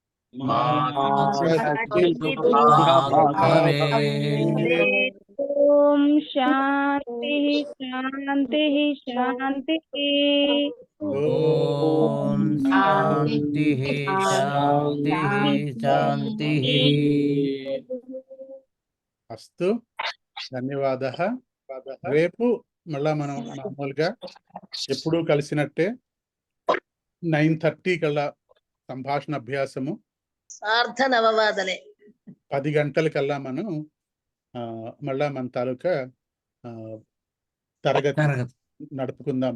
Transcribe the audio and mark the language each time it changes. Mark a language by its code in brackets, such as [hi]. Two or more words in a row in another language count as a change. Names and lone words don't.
[sa] ॐ शान्तिः शान्तिः शान्तिः। ॐ शान्तिः शान्तिः शान्तिः। అస్తు. ధన్యవాదాः. [te] రేపు మళ్ళా మనం మామూలుగా ఎప్పుడూ కలిసినట్టే 9:30 కల్లా సంభాషణ అభ్యాసము, [sa] సార్ధ నవవాదనే [te] 10 గంటలకల్లా మనం మళ్ళా మన తాలూకా తరగతి నడుపుకుందాం.